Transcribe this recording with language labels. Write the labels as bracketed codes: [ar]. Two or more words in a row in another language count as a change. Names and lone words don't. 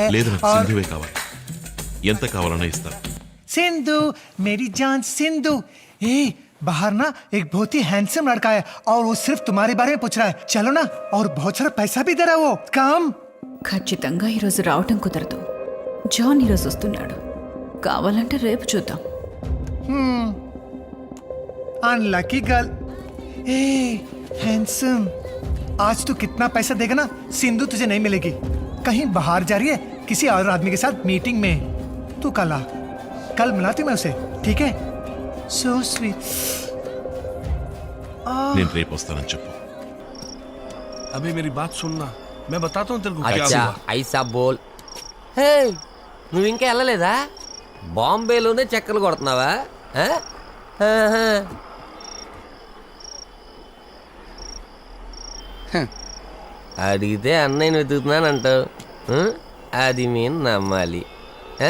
[te] లేదు నాకు [hi] और [te] సింధువే కావాలి. ఎంత కావాలన్నా ఇస్తా. [hi] सिंधु मेरी जान सिंधु. ए बाहर ना एक बहुत ही हैंडसम लड़का है और वो सिर्फ तुम्हारे बारे में पूछ रहा है. चलो ना, और बहुत सारा पैसा भी दे रहा है वो. काम [te] ఖచ్చితంగా ఈరోజు రావటం కుదరదు. జాన్ ఈరోజు వస్తున్నాడు. కావాలంటే రేపు చూద్దాం. [en] Unlucky girl. [hi] ए हैंडसम, आज तू कितना पैसा देगा ना, सिंधु तुझे नहीं मिलेगी. कहीं बाहर जा रही है किसी और आदमी के साथ मीटिंग में. तू कल मिलाती मैं उसे, ठीक है? [en] So sweet. [te] నేను రేపు వస్తానని చెప్పు. [hi] अभी मेरी बात सुनना, मैं बताता हूँ तेरे को क्या అచ్చా हुआ. ऐसा बोल. हे, [te] నువ్వు ఇంకా వెళ్ళలేదా? బాంబేలోనే చెక్కలు కొడుతున్నావా? ఆ? ఆహా. అడిగితే అన్నయ్యని వెతుకుతున్నానంటావు. అది మేము నమ్మాలి. ఆ?